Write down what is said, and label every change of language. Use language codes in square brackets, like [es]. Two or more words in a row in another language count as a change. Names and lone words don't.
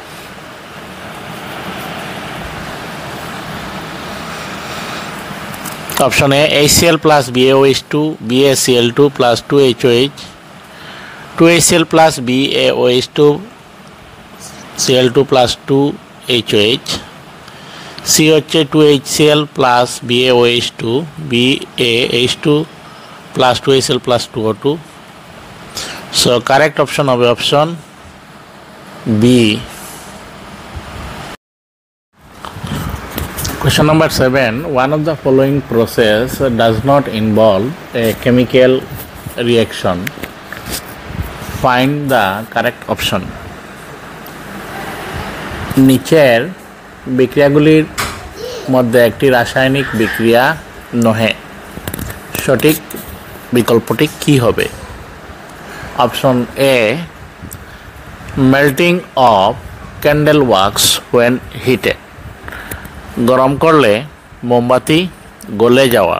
[en] Option A HCl plus BaOH2 BaCl2 plus 2HOH 2HCl plus BaOH2 Cl2 plus 2HOH C হচ্ছে 2HCl plus BaOH2 BaH2 plus 2HCl plus 2O2. So correct option হবে option B. Question number 7. One of the following process does not involve a chemical reaction. Find the correct option. [bn] নিচের বিক্রিয়াগুলির মধ্যে একটি রাসায়নিক বিক্রিয়া নহে, সঠিক বিকল্পটি কি হবে? [en] Option A melting of candle wax when heated, [bn] গরম করলে মোমবাতি গলে যাওয়া।